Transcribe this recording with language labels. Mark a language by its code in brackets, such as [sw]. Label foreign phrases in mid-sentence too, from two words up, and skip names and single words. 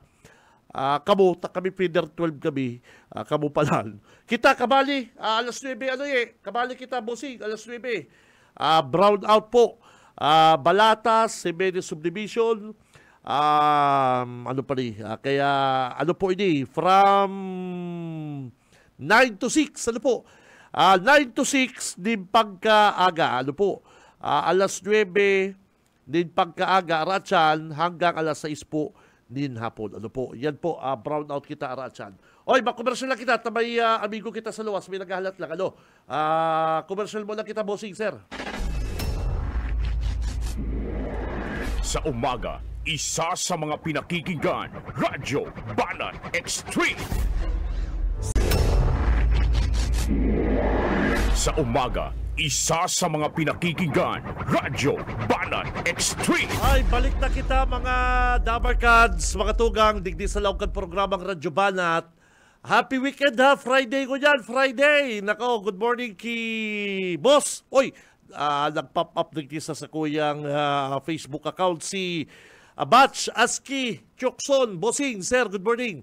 [bik] Kami Feeder 12 kami, kamo palan. Kita kabali, alas 9, kabali kita bossing, alas 9. Brown out po, Balatas, Jimenez Subdivision, kaya ano po ini, [en] from 9 to 6, [bik] ano po, 9 to 6 din pagkaaga, ano po, alas 9 din pagkaaga, Arachan, hanggang alas 6 po din hapon. Ano po, yan po, brown out kita, Arachan. Oy, makomersyal lang kita, tamay amigo kita sa luwas, may naghahalat lang, ano, komersyal mo lang kita, bossing, sir. [tl] Sa umaga, isa sa mga pinakikinggan, Radyo Banat Extreme. Sa umaga, isa sa mga pinakikinggan, Radyo Banat Extreme. [bik] Ay, balik na kita mga Dabarkads, mga tugang, digdi sa laukad programang Radyo Banat. [en] Happy weekend ha, Friday [tl] ko dyan, [en] Friday. [bik] Nako, [en] good morning [bik] ki boss. Oy, nag-pop up digdi sa kuyang Facebook account si Batch Aski Chokson, bossing, sir, [en] good morning.